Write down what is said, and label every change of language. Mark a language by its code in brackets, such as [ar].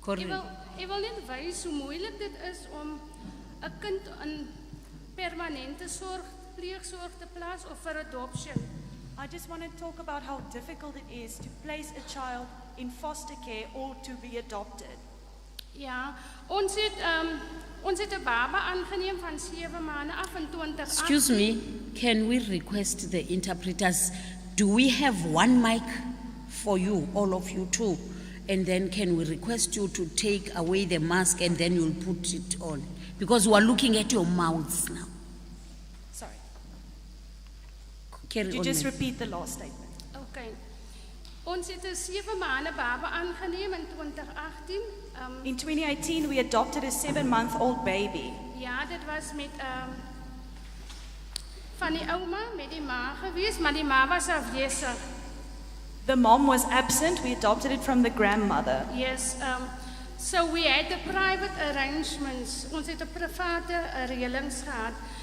[en] Correct. [af] wil net wys hoe moeilik dit is om 'n kind in permanente sorg, pleegsorg te plaas of vir adoption. [en] I just want to talk about how difficult it is to place a child in foster care or to be adopted. [af] Ja, ons het 'n baba aangeneem van 7 maande af in 2018. [en] Excuse me, can we request the interpreters? Do we have one mic for you, all of you too? And then can we request you to take away the mask and then you'll put it on? Because we are looking at your mouths now. Sorry. Carry Could you on, just ma'am. repeat the last statement? Okay. [af] Ons het 'n 7 maande baba aangeneem in 2018. [en] In 2018, we adopted a 7-month-old baby. [af] Ja, dit was met van die ouma met die ma gewees, maar die ma was afwesig. [en] The mom was absent. We adopted it from the grandmother. Yes, so we had the private arrangements. [af] Ons het 'n private reëlings gehad.